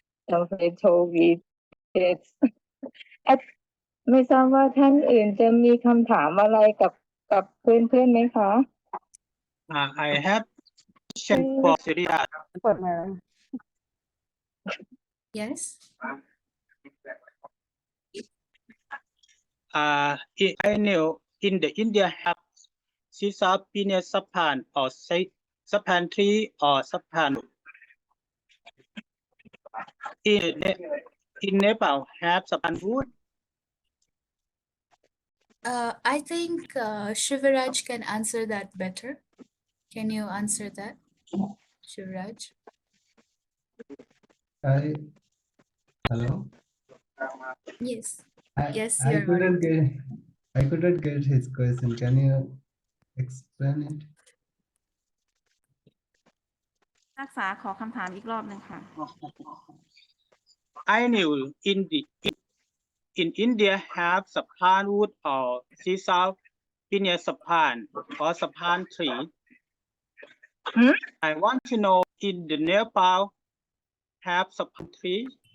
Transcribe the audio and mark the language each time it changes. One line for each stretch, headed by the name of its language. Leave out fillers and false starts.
English: Somebody told me it's
Thai: ไม่ทราบว่าท่านอื่นจะมีคำถามอะไรกับเพื่อนๆไหมคะ
English: I have question for Syria.
Thai: เปิดมา
English: Yes. I know in the India have Sisapine Sapan or say Sapan tree or Sapan. In Nepal have Sapan wood. I think Shivaraj can answer that better. Can you answer that, Shivaraj? Hello. Yes. Yes, I you're couldn't audible. get his question. Can you explain it?
Thai: นักศึกษาขอคำถามอีกรอบหนึ่งค่ะ
English: I knew in India have Sapan wood or Sisapine Sapan or Sapan tree. I want to know in the Nepal have Sapan tree.